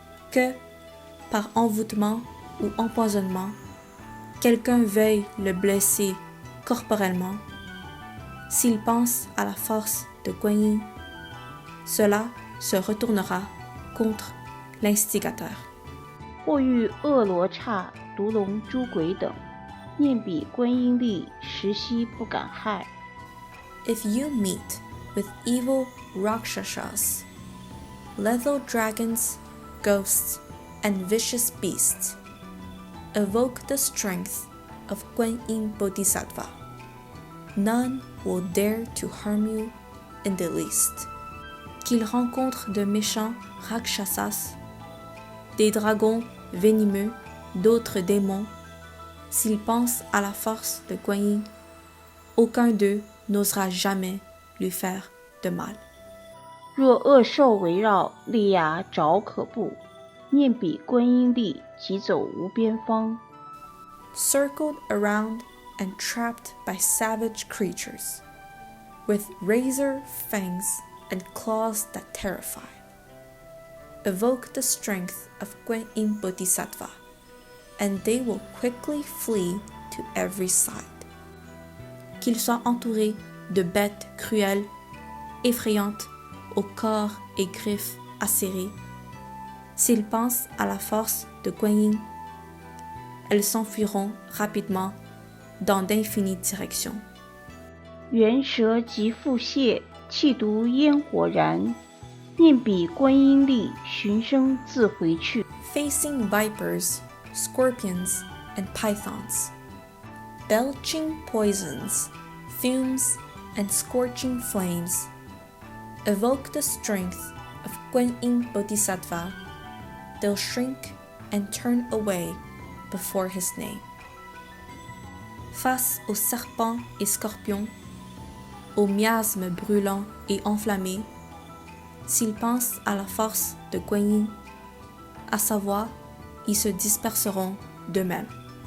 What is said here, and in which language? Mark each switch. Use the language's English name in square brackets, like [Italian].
[French] Que, par envoûtement ou empoisonnement, quelqu'un veuille le blesser corporellement, s'il pense à la force de Guan Yin, cela se retournera contre l'instigateur. [Chinese] 或遇恶罗刹、毒龙、诸鬼等，念彼观音力，实悉不敢害。 [English] If you meet with evil rakshasas, lethal dragons, ghosts, and vicious beasts, evoke the strength of Guan Yin Bodhisattva. None will dare to harm you in the least. [French] Qu'il rencontre de méchants rakshasas, des dragons venimeux, d'autres démons, s'il pense à la force de Guan Yin, aucun d'eux n'osera jamais lui faire de mal. [Chinese] 若恶兽围绕，利牙爪可怖，念彼观音力，即走无边方。 [English] Circled around and trapped by savage creatures, with razor fangs and claws that terrify. Evoke the strength of Guan Yin Bodhisattva, and they will quickly flee to every side. [French] Qu'ils soient entourés de bêtes cruelles, effrayantes, au corps et griffes acérées, s'ils pensent à la force de Guan Yin, elles s'enfuiront rapidement dans d'infinies directions. [Chinese] 猿蛇及腹泻，气毒烟火燃，念彼观音力，寻声自回去。 [English] Facing vipers scorpions, and pythons. Belching poisons, fumes, and scorching flames evoke the strength of Guan Yin Bodhisattva. They'll shrink and turn away before his name. [French] Face aux serpents et scorpions, aux miasmes brûlants et enflammés, s'ils pensent à la force de Guan Yin, à sa voix, ils se disperseront d'eux-mêmes.